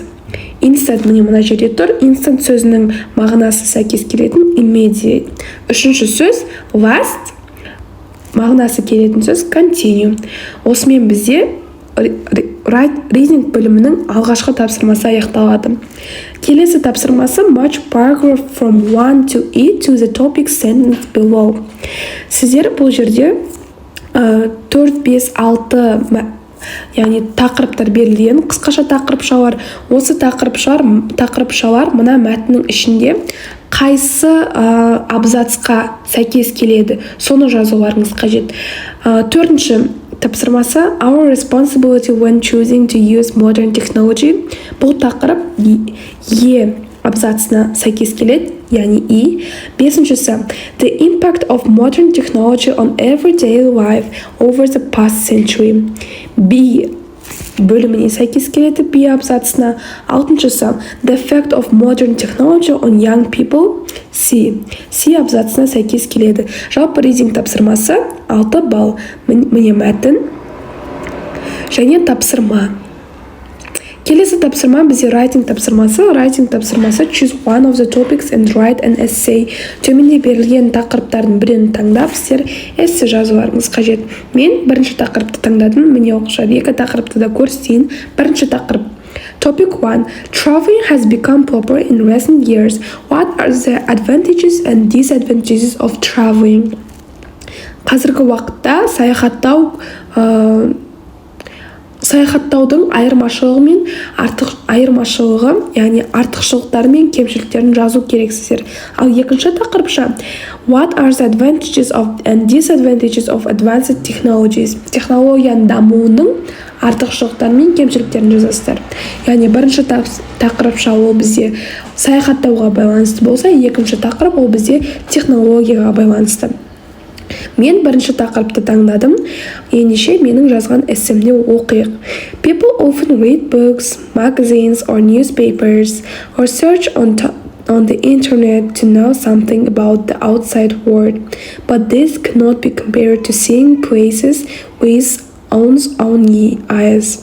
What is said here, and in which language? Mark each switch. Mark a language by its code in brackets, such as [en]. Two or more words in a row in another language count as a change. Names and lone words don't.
[kk] Instant міне мына жерде тұр. Instant сөзінің мағынасы сәйкес келетін immediate. Үшінші сөз last, мағынасы келетін сөз continue. Осымен бізде reading бөлімінің алғашқы тапсырмасы аяқталады. Келесі тапсырмасы [en] match paragraph from 1 to E to the topic sentence below. [kk] Сіздер бұл жерде 4, 5, 6 яғни тақырыптар берілген. Қысқаша тақырыпшалар. Осы тақырыпшалар мына мәтіннің ішінде қайсы абзацқа сәйкес келеді, соны жазуларыңыз қажет. Төртінші тапсырмасы [en] our responsibility when choosing to use modern technology. [kk] Бұл тақырып Е абзацына сәйкес келеді, яғни И. [en] Бесіншісі the impact of modern technology on everyday life over the past century. [kk] B бөліміне сәйкес келеді, B абзацына. [en] Алтыншысы the effect of modern technology on young people. [kk] C абзацына сәйкес келеді. Жалпы reading тапсырмасы 6 балл. Міне мәтін және тапсырма. Келесі тапсырма бізде writing тапсырмасы. [en] Writing тапсырмасы choose one of the topics and write an essay. [kk] Төменде берілген тақырыптардың біреуін таңдап, сіздер эссе жазуларыңыз қажет. Мен бірінші тақырыпты таңдадым. Міне оқушылар, екі тақырыпты да көрсетейін. Бірінші тақырып. [en] Topic 1. Traveling has become popular in recent years. What are the advantages and disadvantages of traveling? [kk] Қазіргі уақытта саяхаттаудың айырмашылығы, яғни артықшылықтары мен кемшіліктерін жазу керексіздер. Ал екінші тақырыпша [en] What are the advantages and disadvantages of advanced technologies? [kk] Технологияның дамуының артықшылықтары мен кемшіліктерін жазасыздар. Яғни бірінші тақырыпша ол бізде саяхаттауға байланысты болса, екінші тақырып ол бізде технологияға байланысты. Мен бірінші тақырыпты таңдадым. Ендеше менің жазған эссемді оқиық. [en] People often read books, magazines or newspapers or search on the internet to know something about the outside world. But this cannot be compared to seeing places with one's own eyes.